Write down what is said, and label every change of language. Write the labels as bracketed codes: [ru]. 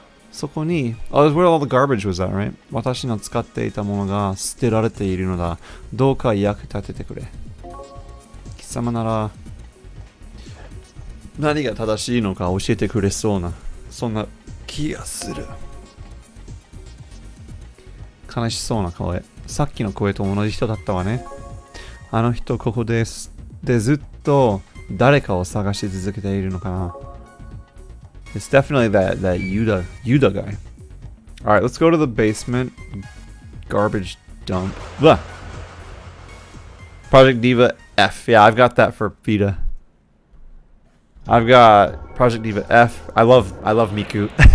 [ja] そこに、 [en] Oh, that's where all the garbage was at, right? [ja] 私の使っていたものが捨てられているのだ。どうか役立ててくれ。貴様なら、何が正しいのか教えてくれそうな、そんな気がする。悲しそうな声。さっきの声と同じ人だったわね。あの人ここです。で、ずっと誰かを探し続けているのかな。 [en] It's definitely that Yuda guy. Alright, let's go to the basement. Garbage dump. Blah. Project Diva F. Yeah, I've got that for Vita. I've got Project Diva F. I love Miku.